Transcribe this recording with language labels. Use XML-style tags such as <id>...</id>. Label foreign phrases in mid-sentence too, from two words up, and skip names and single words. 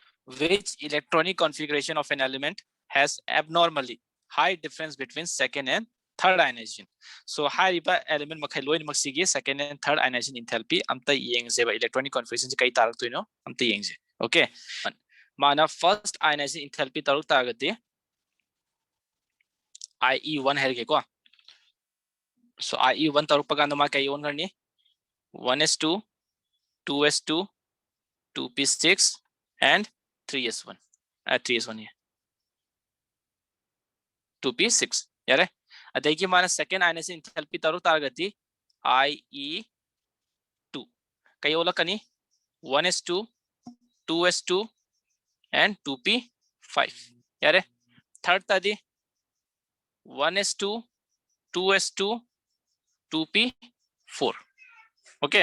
<en>which electronic configuration of an element has abnormally high difference between second and third ionization.</en> <mni>So high element makai loin maksigi</mni> <en>second and third ionization enthalpy</en> <mni>amta yengse ba</mni> <en>electronic configuration</en> <mni>kai tarak tuino amta yengse. Okay, mana</mni> <en>first ionization enthalpy</en> <mni>taruk taragati IE1 herge ko. So IE1 taruk paganda ma kai on garni 1s2 2s2 2p6 and 3s1 3s1 here 2p6 yare adegi mana</mni> <en>second ionization enthalpy</en> <mni>taruk taragati IE2 kai ola kani 1s2 2s2 and 2p5 yare third tadi 1s2 2s2 2p4 okay.</mni>